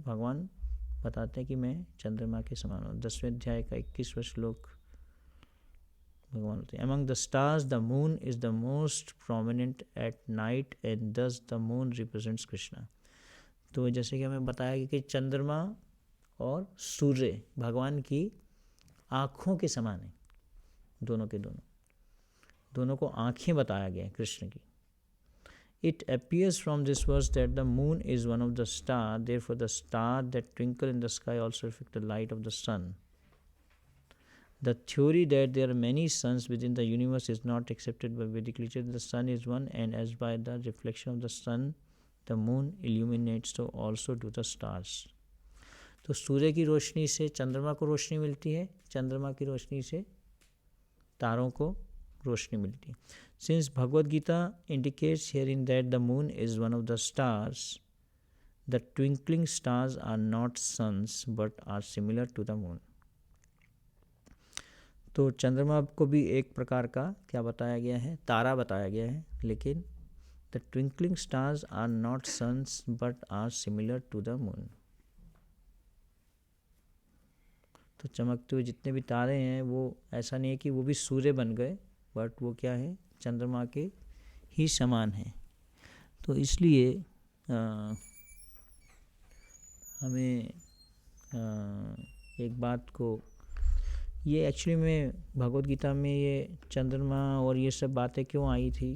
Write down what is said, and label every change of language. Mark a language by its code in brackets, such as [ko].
[hi] भगवान बताते हैं कि मैं चंद्रमा के समान हूँ। 10वें अध्याय का 21वां श्लोक भगवान होते हैं, [en] Among the stars the moon is the most prominent at night and thus the moon represents Krishna. [hi] तो जैसे कि हमें बताया कि चंद्रमा और सूर्य भगवान की आँखों के समान है, दोनों के दोनों को आँखें बताया गया है कृष्ण की। [en] It appears from this verse that the moon is one of the stars, therefore the stars that twinkle in the sky also reflect the light of the sun. The theory that there are many suns within the universe is not accepted by Vedic literature. The sun is one, and as by the reflection of the sun, the moon illuminates, so also do the stars. [hi] तो सूर्य की रोशनी से चंद्रमा को रोशनी मिलती है, चंद्रमा की रोशनी से तारों को रोशनी मिलती है। [en] Since Bhagavad Gita indicates herein that the moon is one of the stars, the twinkling stars are not suns but are similar to the moon. [hi] तो चंद्रमा को भी एक प्रकार का क्या बताया गया है? तारा बताया गया है, लेकिन [en] the twinkling stars are not suns but are similar to the moon. [hi] तो चमकते हुए जितने भी तारे हैं वो ऐसा नहीं है कि वो भी सूर्य बन गए, बट वो क्या है? चंद्रमा के ही समान है। तो इसलिए हमें एक बात को, ये एक्चुअली में भगवद गीता में ये चंद्रमा और ये सब बातें क्यों आई थी?